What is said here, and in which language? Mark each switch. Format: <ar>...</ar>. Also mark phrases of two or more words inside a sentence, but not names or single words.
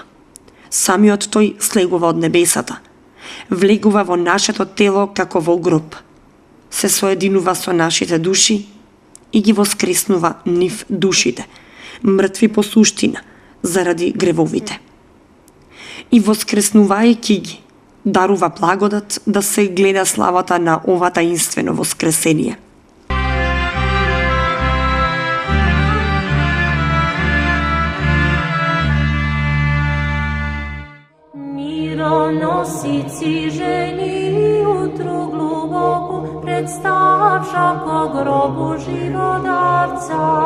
<mk>Самиот тој слегува од небесата, влегува во нашето тело како во гроб, се соединува со нашите души и ги воскреснува нив душите, мртви по суштина, заради гревовите. И воскреснувајќи ги, дарува благодат да се гледа славата на ова таинствено воскресение.</mk> <cu>Мироносицы жены утру глубоку представша ко гробу живодарца.</cu>